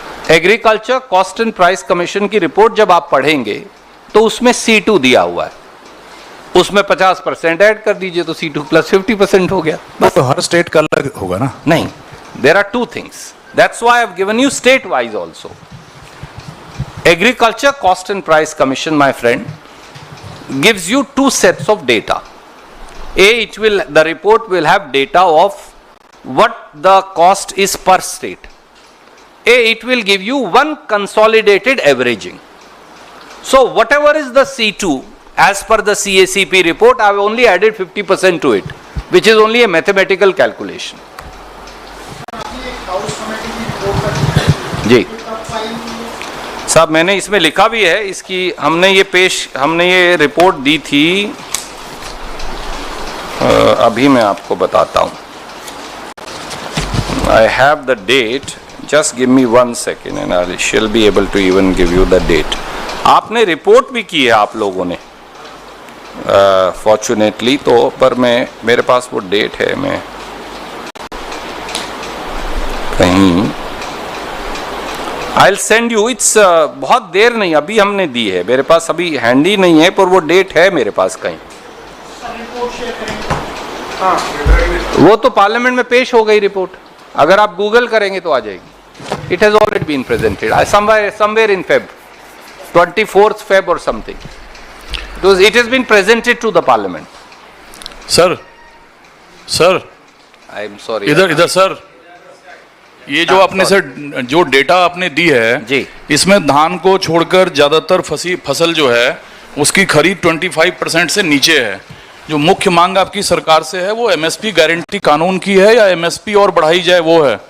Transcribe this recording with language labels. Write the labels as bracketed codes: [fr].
[hi] Agriculture cost and price commission की report जब आप पढ़ेंगे तो उसमें C2 दिया हुआ है, उसमें 50% ऐड कर दीजिए तो C2 प्लस 50% हो गया। तो हर स्टेट का अलग होगा ना? [en] नहीं, there are two things, that's why I have given you state wise also. Agriculture cost and price commission, my friend, gives you two sets of data. The report will have data of what the cost is per state. It will give you one consolidated averaging. So whatever is the C2 as per the CACP report, I have only added 50% to it, which is only a mathematical calculation. [hi] जी साहब, मैंने इसमें लिखा भी है, इसकी हमने ये report दी थी, अभी मैं आपको बताता हूं। [en] I have the date, just give me 1 second and I shall be able to even give you the date. [hi] आपने रिपोर्ट भी की है आप लोगों ने फॉर्चुनेटली, तो पर मेरे पास वो डेट है, मैं कहीं [en] I'll send you, it's [hi] बहुत देर नहीं, अभी हमने दी है, मेरे पास अभी हैंडी नहीं है, पर वो डेट है मेरे पास कहीं। वो तो पार्लियामेंट में पेश हो गई रिपोर्ट, अगर आप गूगल करेंगे तो आ जाएगी। [en] It has already been presented somewhere in Feb, 24th Feb or something. It has been presented to the parliament. [hi] Sir [en] I am sorry. [hi] इधर सर, ये जो आपने सर जो डेटा आपने दी है जी, इसमें धान को छोड़कर ज्यादातर फसल जो है उसकी खरीद 25% से नीचे है। जो मुख्य मांग आपकी सरकार से है वो MSP गारंटी कानून की है या MSP और बढ़ाई जाए वो है?